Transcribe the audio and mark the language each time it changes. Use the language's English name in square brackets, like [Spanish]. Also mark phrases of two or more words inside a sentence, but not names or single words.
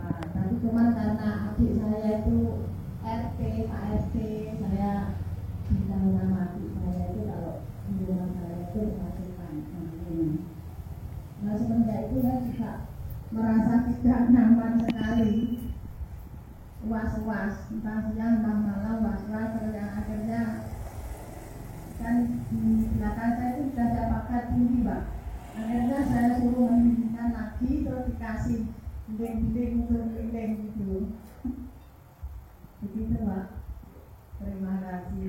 [Indonesian] Tapi cuma karena adik saya itu RT, Pak RT, saya bilang nama adik saya itu kalau di rumah saya itu dimasukkan. Nah, semenjak itu saya juga merasa tidak nyaman sekali, was-was, entah siang, entah malam, was-was, yang akhirnya kan di belakang saya itu sudah ada pagar tinggi, Pak. Akhirnya saya suruh mendidihkan lagi, terus dikasih dinding-dinding untuk keliling gitu. Begitu, Pak. Terima kasih.